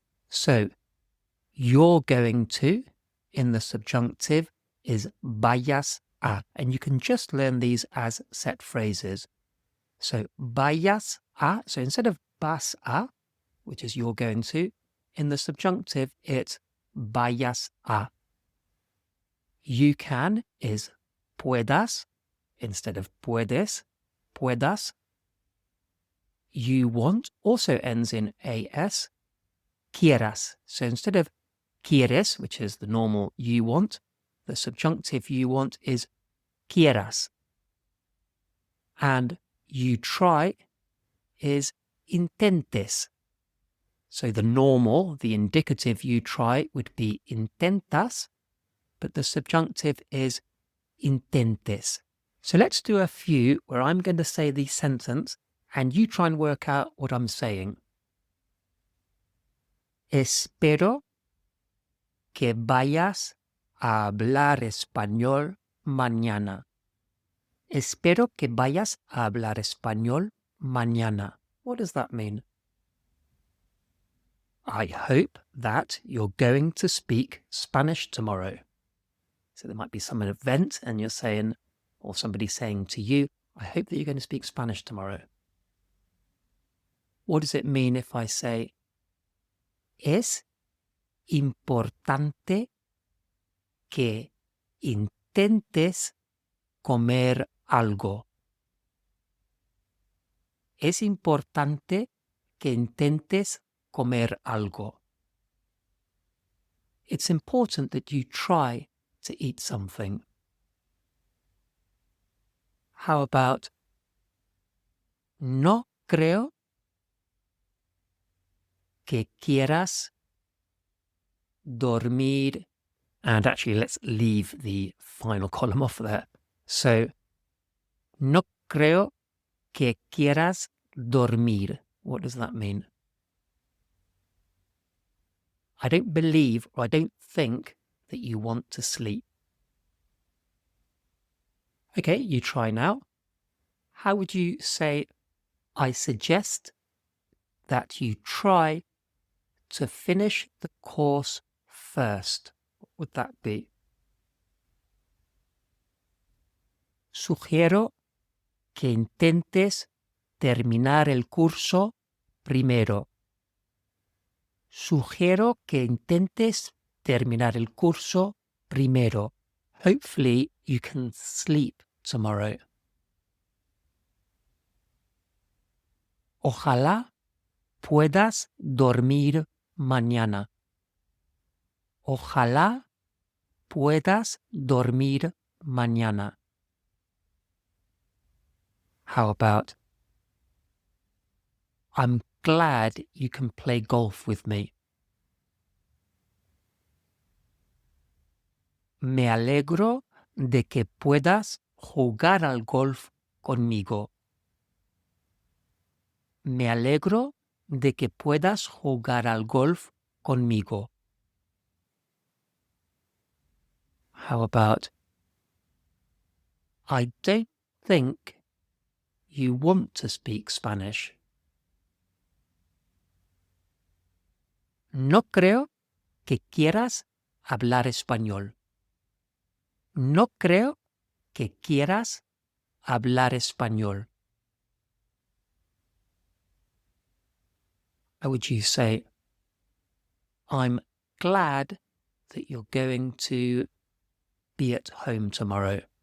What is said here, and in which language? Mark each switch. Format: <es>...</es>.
<en>So, you're going to, in the subjunctive, is vayas a, and you can just learn these as set phrases. So, vayas a, so instead of vas a, which is you're going to, in the subjunctive, it's vayas a. You can is puedas, instead of puedes, puedas. You want also ends in as, quieras. So instead of quieres, which is the normal you want, the subjunctive you want is quieras. And you try is intentes. So the normal, the indicative you try would be intentas, but the subjunctive is intentes. So let's do a few where I'm going to say the sentence and you try and work out what I'm saying.</en> <es>Espero que vayas a hablar español mañana. Espero que vayas a hablar español mañana.</es> <en>What does that mean? I hope that you're going to speak Spanish tomorrow. So there might be some event and you're saying, or somebody saying to you, I hope that you're going to speak Spanish tomorrow. What does it mean if I say,</en> <es>es importante que intentes comer algo? Es importante que intentes comer algo.</es> <en>It's important that you try to eat something. How about,</en> <es>no creo que quieras dormir.</es> <en>And actually, let's leave the final column off there.</en> <es>So, no creo que quieras dormir.</es> <en>What does that mean? I don't believe or I don't think that you want to sleep. Okay, you try now. How would you say, I suggest that you try to finish the course first? What would that be?</en> <es>Sugiero que intentes terminar el curso primero. Sugiero que intentes terminar el curso primero.</es> <en>Hopefully you can sleep tomorrow.</en> <es>Ojalá puedas dormir mañana. Ojalá puedas dormir mañana.</es> <en>How about, I'm glad you can play golf with me.</en> <es>Me alegro de que puedas jugar al golf conmigo. Me alegro de que puedas jugar al golf conmigo.</es> <en>How about, I don't think you want to speak Spanish.</en> <es>No creo que quieras hablar español. No creo que quieras hablar español.</es> <en>How would you say, I'm glad that you're going to be at home tomorrow.</en>